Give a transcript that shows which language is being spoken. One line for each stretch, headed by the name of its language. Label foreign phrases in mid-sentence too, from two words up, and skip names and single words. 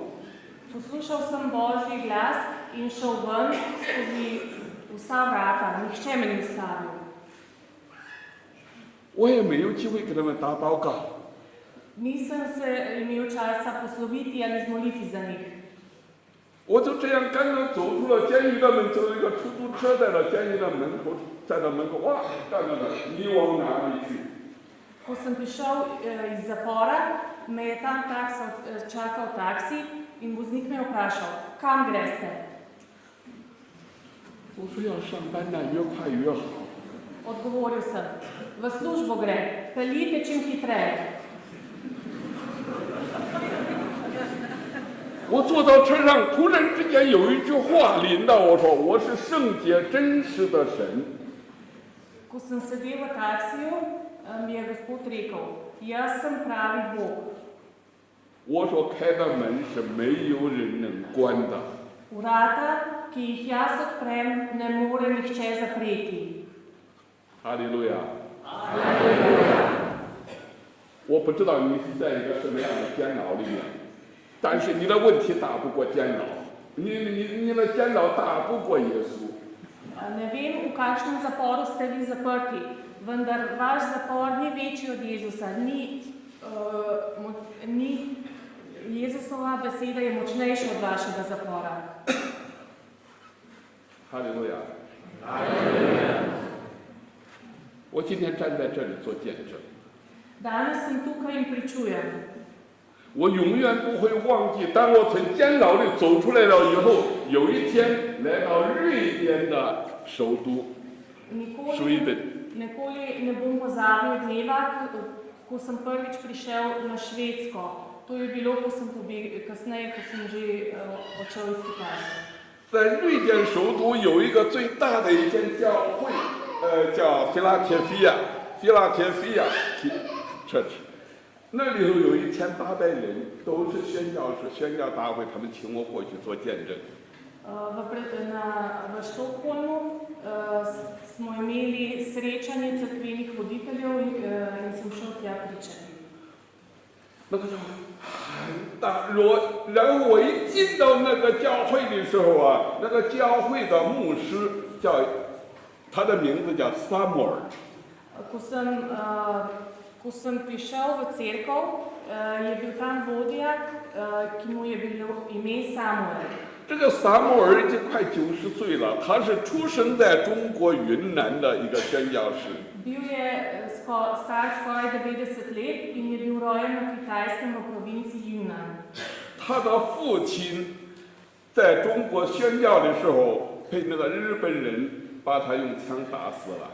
Slovenian: Poslušal sem Božji glas in šel ven skozi vsa vrata, nihče me ni ustavil.
Chinese: 我也没有机会给他们打报告，
Slovenian: Nisem se imel časa posloviti ali zmoliti za njih.
Chinese: 我就这样刚刚走出了监狱的门，走一个出租车在了监狱的门口，站到门口，哇，站在那，你往哪里去？
Slovenian: Ko sem prišel iz zapora, me je tam čakal taksi in voznik me je vprašal, kam greste?
Chinese: 我说要上班呢，越快越好。
Slovenian: Odgovoril sem, v službo gre, peljite čim hitreje.
Chinese: 我坐到车上，突然之间有一句话临到我说：“我是圣洁真实的神。
Slovenian: Ko sem sedel v taksiju, mi je Gospod rekel, jaz sem pravi Bog. ”
Chinese: 我所开的门是没有人能关的。
Slovenian: Vrata, ki jih jaz odprem, ne more nihče zapreti.
Chinese: 哈利路亚！我不知道你是在一个什么样的监牢里面，但是你的问题打不过监牢，你的监牢打不过耶稣。
Slovenian: Ne vem, v kakšnem zaporu ste vi zaprti, vendar vaš zapor ni večji od Jezusa. Jezusova beseda je močnejša od vašega zapora.
Chinese: 哈利路亚！我今天站在这里做见证。
Slovenian: Danes sem tukaj in pričujem.
Chinese: 我永远不会忘记，当我从监牢里走出来了以后，有一天来到瑞典的首都瑞典。
Slovenian: Nikoli ne bom pozabil dneva, ko sem prvič prišel na Švedsko. To je bilo, kasneje, ko sem že odšel iz Kitajske.
Chinese: 在瑞典首都有一个最大的一间教会，叫菲拉铁菲亚 Church， 那里头有1800人，都是宣教士、宣教大会，他们请我过去做见证。
Slovenian: V Štokholmu smo imeli srečanje cerkvenih voditeljev in sem šel tja pričati.
Chinese: 那个叫很大，然后我一进到那个教会的时候啊，那个教会的牧师叫，他的名字叫萨摩尔。
Slovenian: Ko sem prišel v cerkev, je bil tam vodja, ki mu je bilo ime Samuel.
Chinese: 这个萨摩尔已经快90岁了，他是出生在中国云南的一个宣教士。
Slovenian: Bil je star skoraj 90 let in je bil rojen na Kitajskem v provinci Yunnan.
Chinese: 他的父亲在中国宣教的时候，被那个日本人把他用枪打死了。